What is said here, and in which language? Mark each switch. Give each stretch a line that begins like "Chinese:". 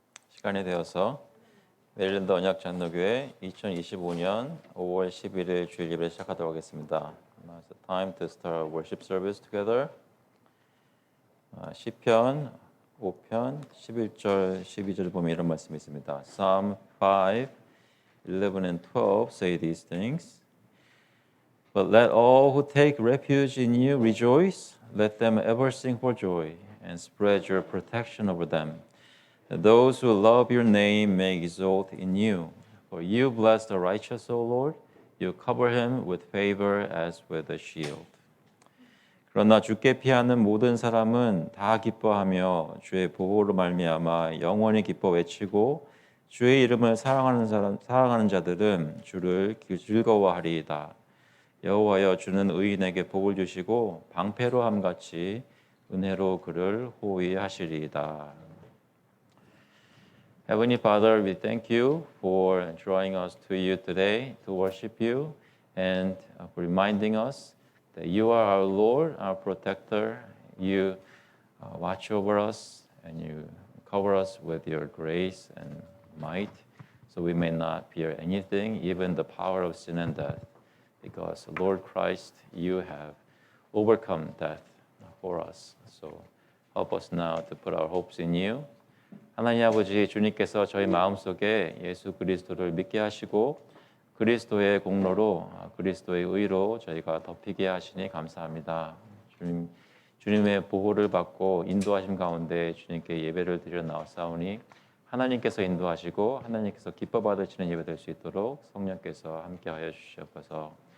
Korean: 시간이 되어서 메릴랜드 언약장로교회 2025년 5월 11일 주일 예배를 시작하도록 하겠습니다.
English: It's time to start worship service together.
Korean: 시편 5편 11절 12절을 보면 이런 말씀이 있습니다.
English: Psalm 5, 11 and 12 say these things. But let all who take refuge in you rejoice. Let them ever sing for joy and spread your protection over them. Those who love your name may exult in you. For you bless the righteous, O Lord. You cover him with favor as with a shield.
Korean: 그러나 주께 피하는 모든 사람은 다 기뻐하며 주의 보호로 말미암아 영원히 기뻐 외치고 주의 이름을 사랑하는 자들은 주를 즐거워하리이다. 여호와여 주는 의인에게 복을 주시고 방패로 함같이 은혜로 그를 호위하시리이다.
English: Heavenly Father, we thank you for drawing us to you today to worship you and for reminding us that you are our Lord, our protector. You watch over us and you cover us with your grace and might so we may not fear anything, even the power of sin and death. Because, Lord Christ, you have overcome death for us. So help us now to put our hopes in you.
Korean: 하나님 아버지, 주님께서 저희 마음속에 예수 그리스도를 믿게 하시고 그리스도의 공로로 그리스도의 의로 저희가 덮이게 하시니 감사합니다. 주님의 보호를 받고 인도하심 가운데 주님께 예배를 드려 나왔사오니 하나님께서 인도하시고 하나님께서 기뻐 받으시는 예배 될 수 있도록 성령께서 함께하여 주시옵소서.